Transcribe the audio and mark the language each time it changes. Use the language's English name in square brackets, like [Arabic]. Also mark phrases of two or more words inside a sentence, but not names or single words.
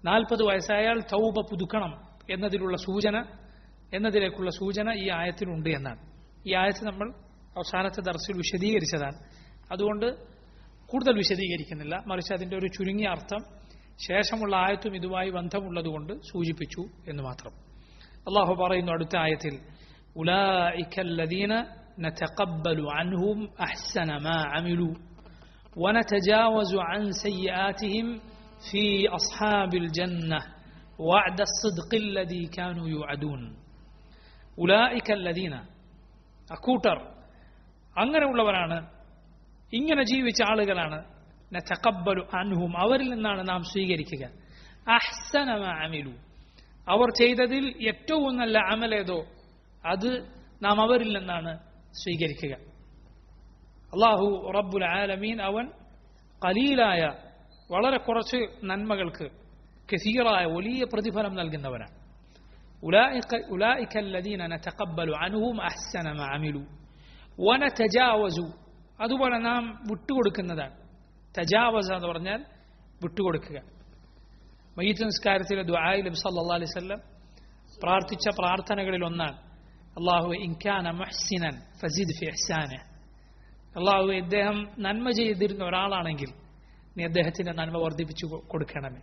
[Malayalam] 40 വയസ്സായാൽ തൗബ പുതുക്കണം എന്നതിലേക്കുള്ള സൂചന ഈ ആയത്തിലുണ്ട് എന്നാണ്. ഈ ആയത്ത് നമ്മൾ അവസാനത്തെ ദർസിൽ വിശദീകരിച്ചതാണ്. അതുകൊണ്ട് കൂടുതൽ വിശദീകരിക്കുന്നില്ല. മറിച്ച് അതിന്റെ ഒരു ചുരുങ്ങിയ അർത്ഥം ശേഷമുള്ള ആയത്തും ഇതുമായി ബന്ധമുള്ളതുകൊണ്ട് സൂചിപ്പിച്ചു എന്ന് മാത്രം. അല്ലാഹു പറയുന്നു അടുത്ത ആയത്തിൽ, [Arabic] ഉലൈക الذين نتقبل عنهم أحسن ما عملوا ونتجاوز عن سيئاتهم في أصحاب الجنة وعد الصدق الذي كانوا يوعدون. أولئك الذين, [Malayalam] അക്കൂട്ടർ, അങ്ങനെയുള്ളവരാണ്, ഇങ്ങനെ ജീവിച്ച ആളുകളാണ്. [Arabic] نتقبل عنهم, [Malayalam] അവരിൽ നിന്നാണ് നാം സ്വീകരിക്കുക. [Arabic] أحسن ما عملوا, [Malayalam] അവർ ചെയ്തതിൽ ഏറ്റവും നല്ല അമലേതോ അത് നാം അവരിൽ നിന്നാണ് സ്വീകരിക്കുക. [Arabic] الله رب العالمين [Malayalam] അവൻ ഖലീലായ വളരെ കുറച്ച് നന്മകൾക്ക് കസീറായ വലിയ പ്രതിഫലം നൽകുന്നവനാണ്. [Arabic] ഉലൈക الذين نتقبل عنهم أحسن ما عملوا ونتجاوز, [Malayalam] അതുപോലെ നാം വിട്ടുകൊടുക്കുന്നതാണ്. തജാവസ എന്ന് പറഞ്ഞാൽ വിട്ടുകൊടുക്കുക. മയ്യിത്ത് നിസ്കാരത്തിലെ ദുആയിൽ നബി [Arabic] صلى الله عليه وسلم [Malayalam] പ്രാർത്ഥിച്ച പ്രാർത്ഥനകളിൽ ഒന്നാണ്, അല്ലാഹുവേ [Arabic] إن كان محسنا فزد في إحسانه, [Malayalam] അല്ലാഹുവേ ഇദ്ദേഹം നന്മ ചെയ്തിരുന്ന ഒരാളാണെങ്കിൽ നീ അദ്ദേഹത്തിന്റെ നന്മ വർദ്ധിപ്പിച്ചു കൊടുക്കണമേ.